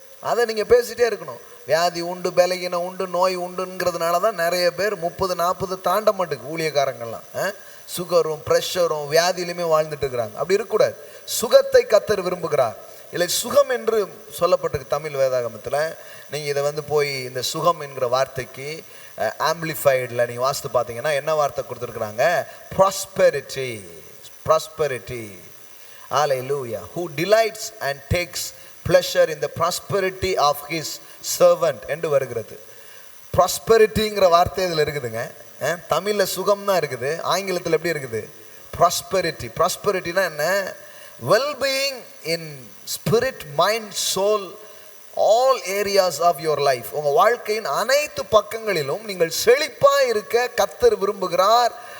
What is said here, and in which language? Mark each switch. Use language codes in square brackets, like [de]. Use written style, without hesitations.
[ta] அதை நீங்கள் பேசிகிட்டே இருக்கணும். வியாதி உண்டு, பலகீனம் உண்டு, நோய் உண்டுங்கிறதுனால தான் நிறைய பேர் 30-40 தாண்ட மாட்டுக்கு ஊழியக்காரங்கள்லாம் சுகரும் ப்ரெஷரும் வியாதியிலுமே வாழ்ந்துட்டு இருக்கிறாங்க. அப்படி இருக்கக்கூடாது. சுகத்தை கர்த்தர் விரும்புகிறார். இல்லை சுகம் என்று சொல்லப்பட்டிருக்கு தமிழ் வேதாகமத்தில். நீங்கள் இதை போய் இந்த சுகம் என்கிற வார்த்தைக்கு ஆம்பிளிஃபைடில் நீங்கள் வாசித்து பார்த்தீங்கன்னா என்ன வார்த்தை கொடுத்துருக்குறாங்க? Prosperity. Prosperity. Hallelujah. [en] who delights and takes pleasure in the prosperity of his servant [ta] என்று வருகிறது. ப்ராஸ்பெரிட்டிங்கிற வார்த்தை இதில் இருக்குதுங்க. தமிழில் சுகம் தான் இருக்குது, ஆங்கிலத்தில் எப்படி இருக்குது? ப்ராஸ்பெரிட்டி. ப்ராஸ்பெரிட்டினா என்ன? [en] Wellbeing in spirit, mind, soul, all areas of your life. [ta] உங்கள் வாழ்க்கையின் அனைத்து பக்கங்களிலும் நீங்கள் செழிப்பாக இருக்க கர்த்தர் விரும்புகிறார்.